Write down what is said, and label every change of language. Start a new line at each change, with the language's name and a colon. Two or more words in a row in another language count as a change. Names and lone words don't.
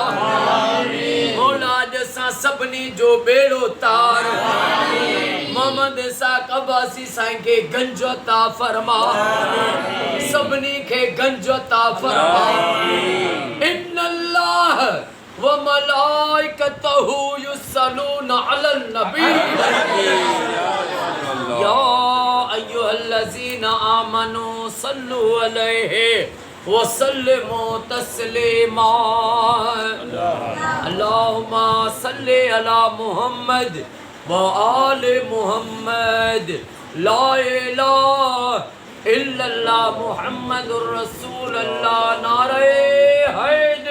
Sindhi: मौला अॼु असां सभिनी जो बेड़ो तार मोहम्मद इसाक़ अब्बासी साईं खे गंज अता फरमा। सभिनी खे गंज अता फरमा।
Arabic: إن الله وملائكته يصلون على النبي يا أيها الذين آمنوا صلوا عليه وسلموا تسليما. اللهم صل على محمد وآل محمد لا إله إلا الله محمد رسول الله
Urdu: نعرے ہے